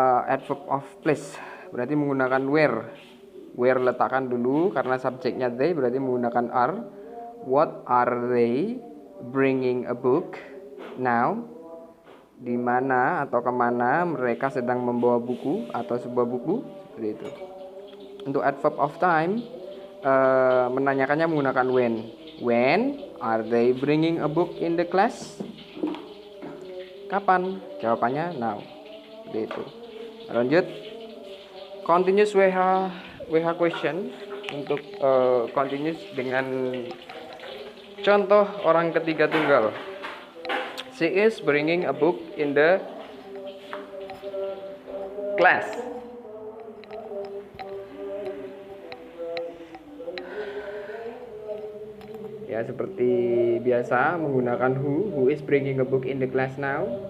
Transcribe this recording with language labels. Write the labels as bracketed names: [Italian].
[Indonesian] Adverb of place berarti menggunakan where letakkan dulu karena subjeknya they, berarti menggunakan are. [English] What are they bringing a book? [Indonesian] Now, di mana atau kemana mereka sedang membawa buku atau sebuah buku, seperti itu. Untuk adverb of time, menanyakannya menggunakan when. [English] When are they bringing a book in the class? [Indonesian] Kapan? Jawabannya now. Seperti itu. Lanjut. [English] Continuous WH question. [Indonesian] Untuk continuous dengan contoh orang ketiga tunggal. [English] She is bringing a book in the class. [Indonesian] Ya, seperti biasa menggunakan [English] who is bringing a book in the class now.